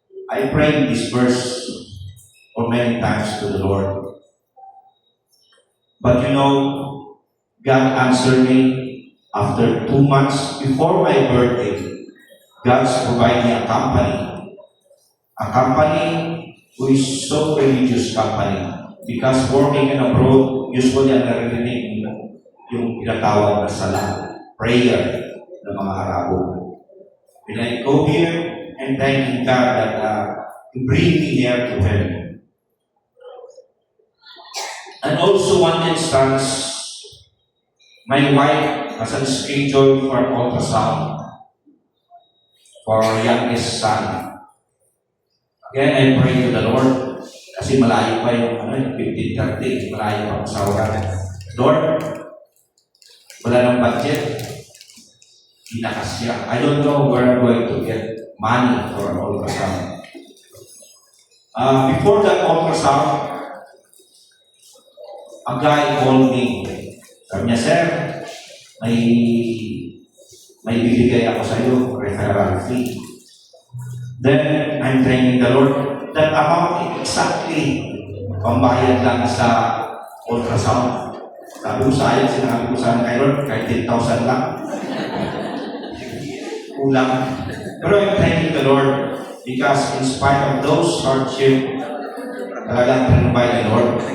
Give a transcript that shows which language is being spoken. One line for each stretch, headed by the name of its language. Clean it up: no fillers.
English: I prayed this verse for many times to the Lord. But you know, God answered me after 2 months before my birthday. God's provided me a company who is so religious company. Because working in abroad, usually
Filipino: ang naririnig yung tinatawag na salah, prayer ng mga Arabo.
English: When I go here, and thanking God that to bring me here to Him. And also one instance, my wife has a schedule for ultrasound for our youngest son. Again, I pray to the Lord
Filipino: kasi malayo pa yung 15:30, malayo pa ang sawagan.
English: Lord,
Filipino: wala ng budget, inakasya.
English: I don't know where I'm going to get money for an ultrasound. Before that ultrasound, a guy called me.
Filipino: Sabi niya, sir, may bibigay ako sa iyo, referral fee.
English: Then, I'm thanking the Lord. That amount exactly
Filipino: pambayad lang sa
English: ultrasound.
Filipino: Sabi ko sa akin, sinabi ko sa kay Lord, kahit 10,000 lang. Kulang.
English: Pero I'm thanking the Lord because in spite of those hardship,
Filipino: talagang pinubay
English: the Lord.